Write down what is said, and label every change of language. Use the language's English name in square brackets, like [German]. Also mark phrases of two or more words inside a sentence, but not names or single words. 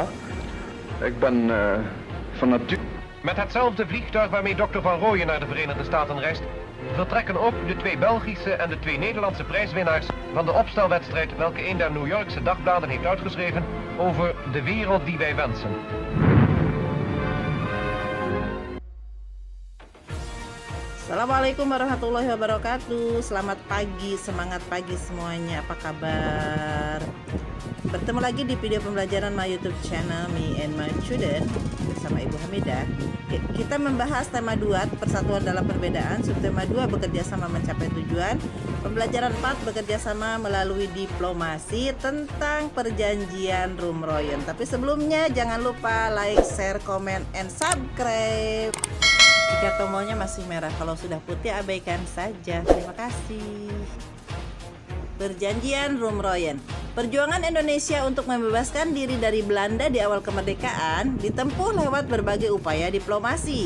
[Dutch] Ik ben van nature... Met hetzelfde vliegtuig waarmee Dr. Van Rooyen naar de Verenigde Staten reist, vertrekken ook de 2 Belgische en de 2 Nederlandse prijswinnaars van de opstelwedstrijd welke een der New Yorkse dagbladen heeft uitgeschreven over de wereld die wij wensen. [Arabic] السلام عليكم ورحمة الله وبركاته. [Indonesian] Selamat pagi, semangat pagi semuanya. Apa kabar? Bertemu lagi di video pembelajaran [English] my YouTube channel [Indonesian] Me and My Student bersama Ibu Hamidah. Kita membahas tema 2, persatuan dalam perbedaan. Subtema 2, bekerja sama mencapai tujuan. Pembelajaran 4, bekerja sama melalui diplomasi, tentang perjanjian Rumroyen. Tapi sebelumnya jangan lupa [English] like, share, comment, and subscribe. [Indonesian] Jika tombolnya masih merah, kalau sudah putih abaikan saja. Terima kasih. Perjanjian Rumroyen. Perjuangan Indonesia untuk membebaskan diri dari Belanda di awal kemerdekaan ditempuh lewat berbagai upaya diplomasi.